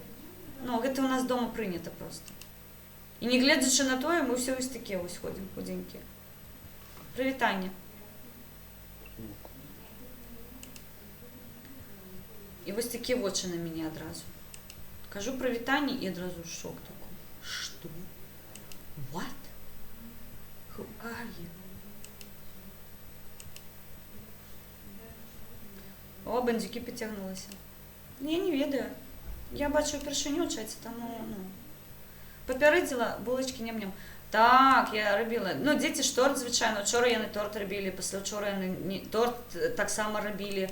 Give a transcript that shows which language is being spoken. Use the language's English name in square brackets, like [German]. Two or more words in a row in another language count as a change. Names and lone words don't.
[Belarusian] Ну, гэта у нас дома прынята проста. І не гледзячы на тое, мы ўсе вось такія вось ходзім, худзенькія. Прывітанне. І вось такія вочы на мяне адразу. Кажу прывітанне і адразу шок такой. Што? [English] What? Who are you? [Belarusian] О, бандзюкі пацягнулася. Я не ведаю. Я бачу упершыню ў чаце, таму, папярэдзіла, булачкі ням-ням. Так, я рабіла. Ну, дзеці ж торт, звычайна. Учора яны торт рабілі, паслячора яны торт таксама рабілі.